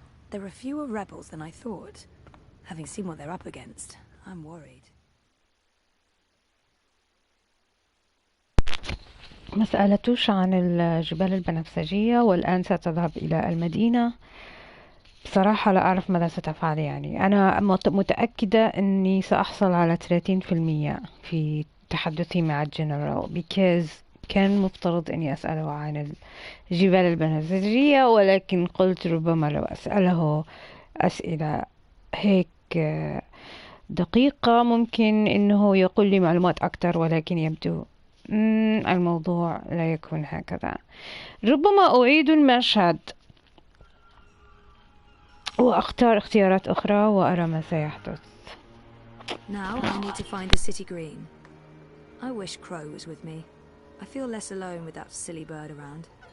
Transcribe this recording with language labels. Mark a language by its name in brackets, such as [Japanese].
[English] There are fewer rebels than I thought. Having seen what they're up against, I'm worried. [Arabic] ما سألتوش عن الجبال البنفسجية والآن ستذهب إلى المدينة. بصراحة لا أعرف ماذا ستفعل. يعني أنا متأكدة أني سأحصل على 30% في تحدثي مع الجنرال because كان مفترض أني أسأله عن الجبال البنفسجية، ولكن قلت ربما لو أسأله أسئلة هيك دقيقة ممكن أنه يقول لي معلومات أكثر، ولكن يبدو الموضوع لا يكون هكذا. ربما أعيد المشهد وأختار اختيارات أخرى وأرى ما سيحدث. [English] Now I need to find the city green. I wish Crow was with me. I feel less alone with that silly bird around.